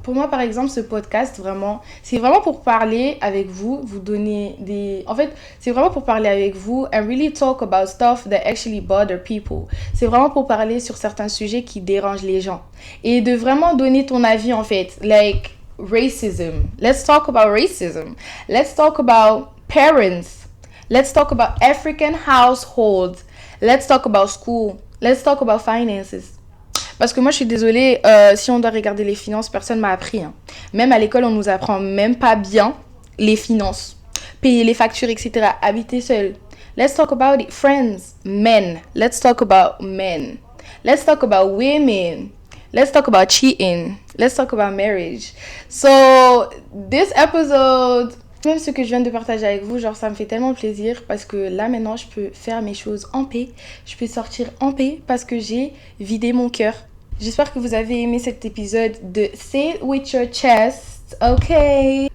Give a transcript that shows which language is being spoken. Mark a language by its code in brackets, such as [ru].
[fr] Pour moi, par exemple, ce podcast, vraiment, c'est vraiment pour parler avec vous, vous donner des... En fait, c'est vraiment pour parler avec vous [en] and really talk about stuff that actually bother people. [fr] C'est vraiment pour parler sur certains sujets qui dérangent les gens. Et de vraiment donner ton avis, en fait. [en] Like, racism. Let's talk about racism. Let's talk about parents. Let's talk about African households. Let's talk about school. Let's talk about finances. [fr] Parce que moi, je suis désolée, si on doit regarder les finances, personne m'a appris. Hein. Même à l'école, on nous apprend même pas bien les finances. Payer les factures, etc. Habiter seul. [en] Let's talk about it. Friends, men. Let's talk about men. Let's talk about women. Let's talk about cheating. Let's talk about marriage. So, this episode... [fr] Même ce que je viens de partager avec vous, genre ça me fait tellement plaisir parce que là maintenant je peux faire mes choses en paix, je peux sortir en paix parce que j'ai vidé mon cœur. J'espère que vous avez aimé cet épisode de Say It With Your Chest, ok?